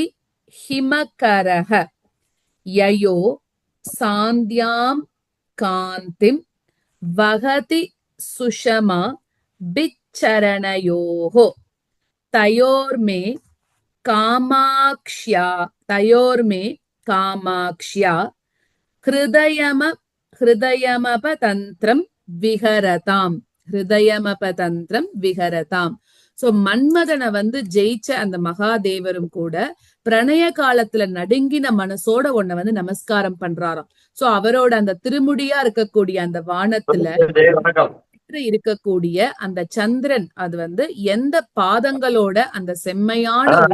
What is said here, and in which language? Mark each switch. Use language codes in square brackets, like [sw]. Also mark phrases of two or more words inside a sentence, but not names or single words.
[sa] हिमकरः ययो सान्द्यां कान्तिं वहति सुषमा बिच्चरणयोः तयोर्मे कामाक्ष्या हृदयमपतन्त्रं विहरताम्. [ta] சோ மன்மதனை ஜெயிச்ச அந்த மகாதேவரும் கூட பிரணய காலத்துல நடுங்கின மனசோட உன்னை நமஸ்காரம் பண்றாராம். சோ அவரோட அந்த திருமுடியா இருக்கக்கூடிய அந்த வானத்துல இருக்கக்கூடிய அந்த சந்திரன் அது எந்த பாதங்களோட அந்த செம்மையான